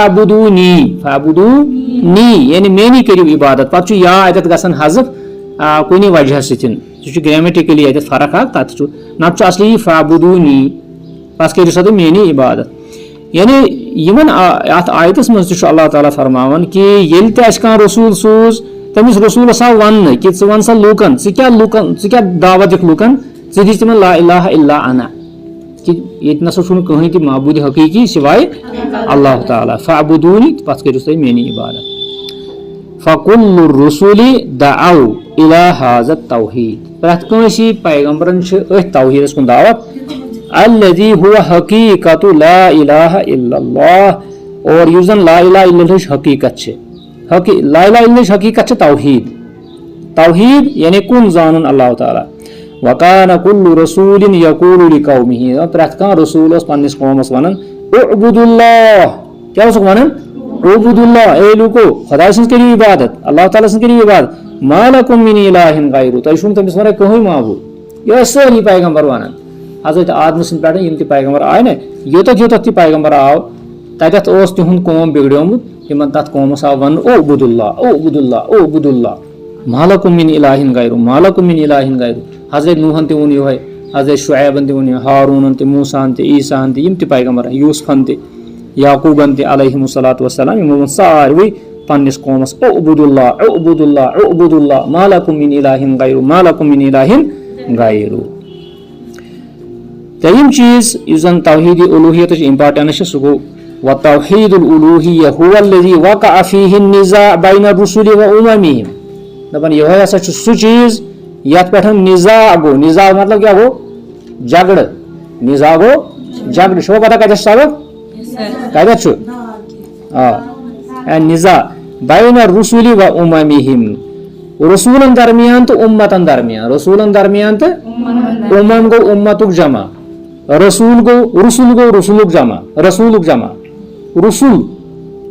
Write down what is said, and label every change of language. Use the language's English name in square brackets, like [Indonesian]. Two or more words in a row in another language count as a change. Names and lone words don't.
[Kashmiri] فاعبُدوٗنی یعنی میٲنی کٔرِو عبادت پتہٕ چھُ یا اتٮ۪تھ گژھان حذف کُنہِ وجہ سۭتۍ سُہ چھُ گریمٹِکلی اتٮ۪تھ فرق اکھ تتھ چھُ نتہٕ چھُ اصلی فاعبُدوٗنی پتہٕ کٔرِو سا تُہۍ میٲنی عبادت یعنی یِمن اتھ آیتس منٛز تہِ چھُ اللہ تعالیٰ فرماوان کہِ ییٚلہِ تہِ اَسہِ کانٛہہ رسوٗل سوٗز تٔمِس رسوٗلس آو وننہٕ کہِ ژٕ ون سا لوٗکن ژٕ کیٛاہ دعوت دِکھ لوٗکن ژٕ دِژ تِمن [Arabic] لا الہ الا انا [Kashmiri] کہِ ییٚتہِ نسا چھُنہٕ کٕہٕنۍ تہِ معبوٗدِ حقیٖقی سِوایے اللہ تعالیٰ فاعبُدوٗنی تہٕ پتہٕ کٔرِو تُہۍ میٲنی عبادت [Arabic] فَكُلُّ الرُّسُلِ دعوا إِلَى هذا التوحیٖد [Kashmiri] پرٛٮ۪تھ کٲنٛسہِ پیغمبرن چھِ أتھۍ توحیٖدس کُن دعوت [Arabic] الذی هو حقیٖقت لا الہ الا اللہ [Kashmiri] اور یُس زن [Arabic] لا الہ الا اللہٕچ [Kashmiri] حقیٖقت چھِ [Arabic] لا الہ الا اللہٕچ [Kashmiri] حقیٖقت چھِ توحیٖد یعنی کُن زانُن اللہ تعالیٰ [Arabic] وَكَانَ كُلُّ رَسُولٍ يَقُولُ لِقَوْمِهِ [Kashmiri] پرٛٮ۪تھ کانٛہہ رسوٗل اوس پننِس قومس ونان [Arabic] اعبُدُوا اللہ [Kashmiri] کیٛاہ اوسُکھ ونان [Arabic] اعبُدُوا اللہ [Kashmiri] اے لوٗکو خۄداے سٕنٛز کٔرِو عبادت اللہ تعالیٰ سٕنٛز کٔرِو عبادت [Arabic] مَا لَكُم مِن إِلٰهٍ غَیرُهُ [Kashmiri] تۄہہِ چھُو نہٕ تٔمِس ونان کٕہٕنۍ معبوٗد یہِ ٲسۍ سٲری پیغمبر ونان حضرت آدمہٕ سٕنٛدِ پٮ۪ٹھ یِم تہِ پیغمبر آے نا یوٚتتھ تہِ پیغمبر آو تتٮ۪تھ اوس تِہُنٛد قوم بِگڑیومُت تِمن تتھ قومس آو وننہٕ [Arabic] اعبُدُوا اللہ مَا لَكُم مِن إِلٰهٍ غَیرُهُ [Kashmiri] حضرت نوٗحن تہِ ووٚن یِہوے حضرت شعیبن تہِ ووٚن یِہوے ہاروٗنن تہِ موٗساہن تہِ عیٖساہن تہِ یِم تہِ پیغمبر یوٗسفن تہِ یعقوٗبن تہِ [Arabic] علیہم الصلاۃ وسلام [Kashmiri] یِمو ووٚن ساروٕے پننِس قومس اعبُدُوا [Arabic] اللہ مَا لَكُم مِن إِلٰهٍ غَیرُهُ [Kashmiri] ترٛیٚیِم چیٖز یُس زن توحیٖدِ اُلوٗہِیتٕچ امپارٹنس چھِ سُہ گوٚو [Arabic] وَتوحیٖدُ الأُلوٗہِیہ هُوَ الَّذِی وَقَعَ فِیہِ النِّزَاعُ بَیْنَ الرُّسُلِ وَأُمَمِہِم [Kashmiri] دپان یِہوے ہسا چھُ سُہ چیٖز یتھ پٮ۪ٹھ نِزاع گوٚو نِزاع مطلب کیٛاہ گوٚو جگڑٕ نِزاع گوٚو جگڑٕ چھُوا پتہ کتٮ۪تھ چھُ سبق کتٮ۪تھ چھُ [Arabic] نِزاع بَیْنَ الرُّسُلِ وَأُمَمِہِم [Kashmiri] رسوٗلن درمیان تہٕ اُمتن درمیان رسوٗلن درمیان تہٕ اُمم گوٚو اُمتُک جمع رسوٗل گوٚو رسوٗلُک جمع رسوٗل یہِ